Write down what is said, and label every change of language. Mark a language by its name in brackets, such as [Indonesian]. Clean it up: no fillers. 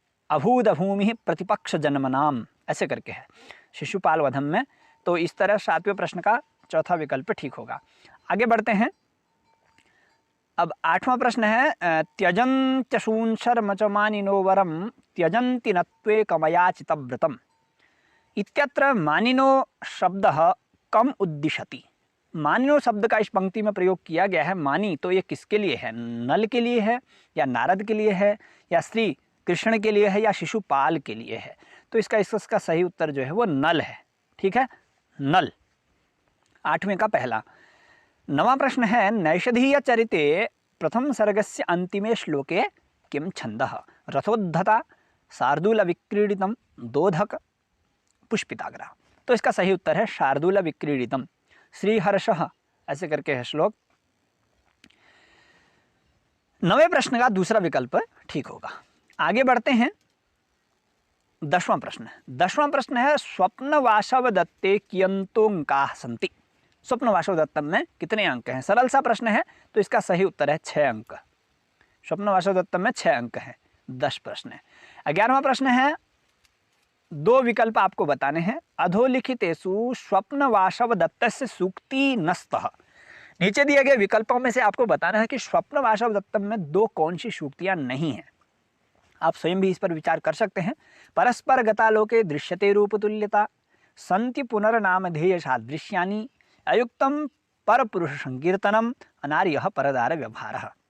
[Sanskrit] अभूद अभूमि प्रतिपक्ष जन्मनाम [Hindi] ऐसे करके है शिशुपाल वधम में। तो इस तरह सातवें प्रश्न का चौथा विकल्प ठीक होगा। आगे बढ़ते हैं। अब आठवां प्रश्न है [Sanskrit] त्यजन्त्यशूंशर्मचमानिनो वरम त्यजन्ति नत्वे कमयाचितव्रतम। इत्यत्र मानिनो शब्दः कम उद्दिशति। [Hindi] मानिनो शब्द का इस पंक्ति में प्रयोग किया गया है। मानी तो ये किसके लिए है? नल के लिए है या नारद के लिए है या श्री कृष्ण के लिए है या शिशुपाल के लिए है? तो इसका सही उत्तर जो है वो नल है। ठीक है, नल। आठवें का पहला। नवा प्रश्न है [Sanskrit] नैषधीय चरिते प्रथम सर्गस्य अंतिमे श्लोके किम छंदः? रथोद्धता, शार्दूल विक्रीडितम, दोधक, पुष्पिताग्र। [Hindi] तो इसका सही उत्तर है शार्दूल विक्रीडितम। श्रीहर्षः ऐसे करके है श्लोक। नवे प्रश्न का दूसरा विकल्प ठीक होगा। आगे बढ़ते हैं। 10वां प्रश्न है [Sanskrit] स्वप्न वासव दत्ते कियंतोंकाः सन्ति। [Hindi] स्वप्न वासवदत्तम में कितने अंक हैं? सरल सा प्रश्न है, तो इसका सही उत्तर है 6 अंक। स्वप्न वासवदत्तम में 6 अंक हैं। 10 प्रश्न है। 11वां प्रश्न है, 2 विकल्प आपको बताने हैं। [Sanskrit] अधोलिखितेषु स्वप्न वासवदत्तस्य सूक्ति नस्तः। [Hindi] नीचे दिए गए विकल्पों में से आपको बताना है कि स्वप्न वासवदत्तम में 2 कौन सी सूक्तियां नहीं हैं। आप स्वयं भी इस पर विचार कर सकते हैं। [Sanskrit] परस्पर गतालोके दृश्यते रूपतुल्यता, संति पुनर्नामधेय सादृश्यानि, अयुक्तम परपुरुष संकीर्तनम, अनार्यः परदार व्यवहारः।